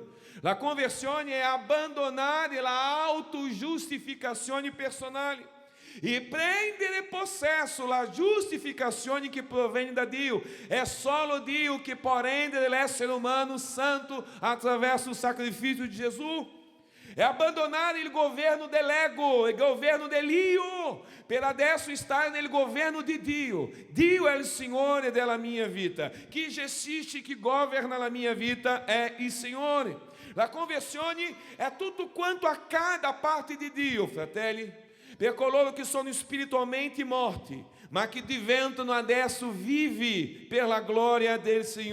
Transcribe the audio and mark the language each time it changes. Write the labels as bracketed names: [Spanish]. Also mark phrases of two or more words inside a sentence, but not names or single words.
[Italian] La conversione è abbandonare la autogiustificazione personale e prendere possesso la giustificazione che proviene da Dio. È solo Dio che può rendere l'essere umano santo attraverso il sacrificio di Gesù. [Portuguese] É abandonar o governo [Italian] dell'ego, [Portuguese] o governo [Italian] dell'io, per adesso stare nel governo di Dio. Dio è il Signore della mia vita. Chi gestisce, chi governa la mia vita è il Signore. La conversione è tutto quanto accade da parte di Dio, fratelli, per coloro che sono spiritualmente morti, ma che diventano adesso vivi per la gloria del Signore.